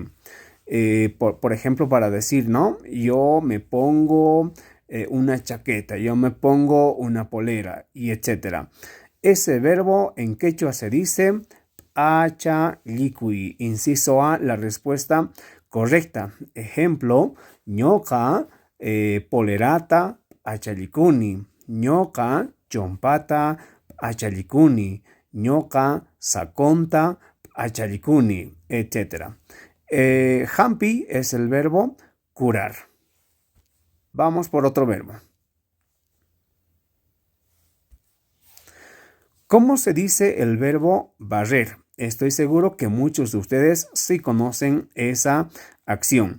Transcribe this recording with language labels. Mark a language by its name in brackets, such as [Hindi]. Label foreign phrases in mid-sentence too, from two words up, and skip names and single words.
[Spanish] Por ejemplo, para decir, ¿no? Yo me pongo una chaqueta, yo me pongo una polera y etcétera. Ese verbo en quechua se dice achalikui. Inciso A, la respuesta correcta. Ejemplo, [Quechua] ñoqa polerata achalikuni, ñoqa chompata achalikuni, ñoqa saconta achalikuni, etcétera. [Spanish] Hampi es el verbo curar. Vamos por otro verbo. ¿Cómo se dice el verbo barrer? Estoy seguro que muchos de ustedes sí conocen esa acción.